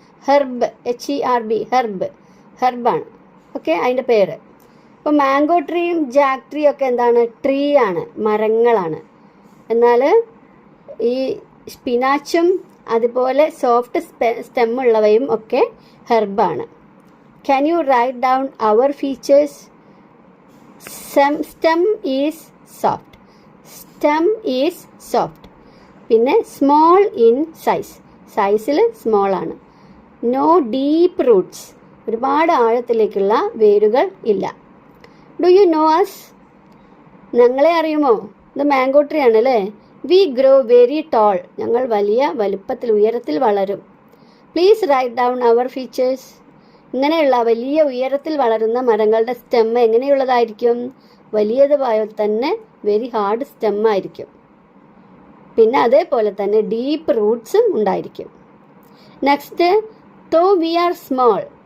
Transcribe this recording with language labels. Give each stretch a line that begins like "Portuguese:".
Malayalam: Herb, HERB, ഹെർബാണ്. Okay, അതിൻ്റെ പേര്. അപ്പോൾ മാംഗോ ട്രീയും ജാക്ക് ട്രീയും ഒക്കെ എന്താണ്? ട്രീ ആണ്, മരങ്ങളാണ്. എന്നാൽ ഈ സ്പിനാച്ചും അതുപോലെ സോഫ്റ്റ് സ്റ്റെമ്മുള്ളവയും ഒക്കെ ഹെർബാണ്.
English: Can you write down our features? Stem is soft. Stem is soft.
Malayalam: പിന്നെ
English: small in size.
Malayalam: സൈസിൽ സ്മോൾ ആണ്.
English: No deep roots.
Malayalam: ഒരുപാട് ആഴത്തിലേക്കുള്ള വേരുകൾ ഇല്ല.
English: Do you know us?
Malayalam: ഞങ്ങളെ അറിയുമോ? ഇത് മാംഗോ ട്രീ ആണ് അല്ലേ?
English: We grow very tall.
Malayalam: ഞങ്ങൾ വലിയ വലുപ്പത്തിൽ ഉയരത്തിൽ വളരും.
English: Please write down our features.
Malayalam: ഇങ്ങനെയുള്ള വലിയ ഉയരത്തിൽ വളരുന്ന മരങ്ങളുടെ സ്റ്റെമ്മ് എങ്ങനെയുള്ളതായിരിക്കും? വലിയതുപോലെ തന്നെ വെരി ഹാർഡ് സ്റ്റെമ്മായിരിക്കും. പിന്നെ അതേപോലെ തന്നെ ഡീപ്പ് റൂട്ട്സും ഉണ്ടായിരിക്കും.
English: Next, though we are small.